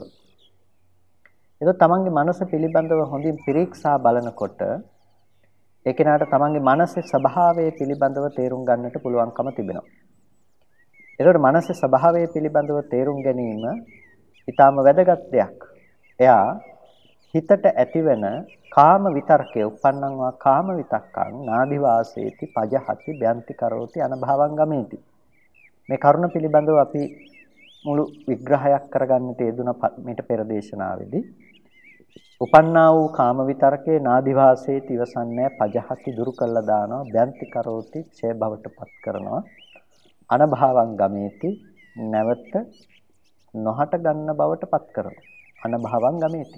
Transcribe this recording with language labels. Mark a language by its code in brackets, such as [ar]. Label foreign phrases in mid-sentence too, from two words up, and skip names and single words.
[si] ඒක තමන්ගේ මනස පිළිබඳව හොඳින් පිරික්සා බලනකොට ඒකේනාට තමන්ගේ මනසේ ස්වභාවය පිළිබඳව තේරුම් ගන්නට පුළුවන්කම තිබෙනවා. ඒකට මනසේ ස්වභාවය පිළිබඳව තේරුම් ගැනීම ඊටාම වැදගත් දෙයක්. එයා හිතට ඇතිවෙන කාම විතර්කය [pi] උප්පන්නං වා කාම විතක්කං නාදි වාසේති පජහති බ්‍යන්ති කරෝති අනභවං ගමේති. මේ කරුණ පිළිබඳව අපි මුළු විග්‍රහයක් කරගන්නට යෙදුන මේට පෙර දේශනාවේදී උපන්නා වූ කාම විතර්කේ නාදි වාසේති ඉවසන්නේ පජහති දුරු කළා දානවා බ්‍යන්ති කරෝති ඡය භවටපත් කරනවා අනභවං ගමේති නැවත නොහට ගන්න බවටපත් කරනවා අනභවං ගමේති.